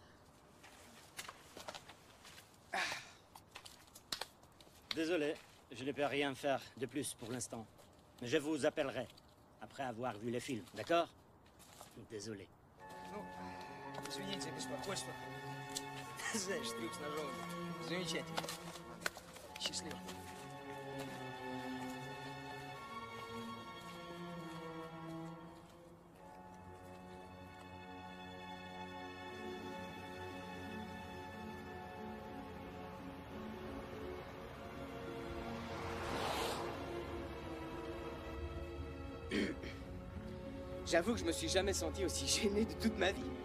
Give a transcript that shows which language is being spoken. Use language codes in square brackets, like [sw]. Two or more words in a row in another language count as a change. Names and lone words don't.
[fr] Désolé, je ne peux rien faire de plus pour l'instant. Mais je vous appellerai après avoir vu le film, d'accord? Désolé. [ru] Ну, извините за беспокойство. Знаешь, трюк с ножом замечательный. Счастливо. [fr] J'avoue que je me suis jamais senti aussi gêné de toute ma vie.